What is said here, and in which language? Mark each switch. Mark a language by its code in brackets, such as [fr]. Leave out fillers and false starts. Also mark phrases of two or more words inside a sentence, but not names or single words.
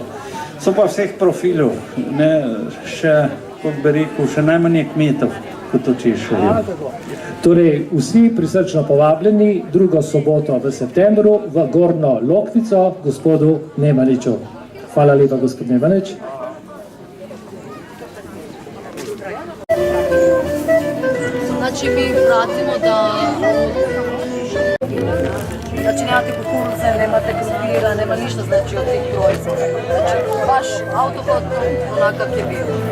[sl] So pa vseh profilov, še, kot bi rekel, še najmanje kmetov, kot to češajo. Torej, vsi prisrčno povabljeni 2. soboto v septembru v Gornjo Lokvico gospodu Nemaniču. Hvala lepa, gospod Nemanič. [hr] Znači mi pratimo da znači nemate kukuruze, nemate krumpira, nema ništa znači od tih proizvoda. Znači baš autohod onakav je bio.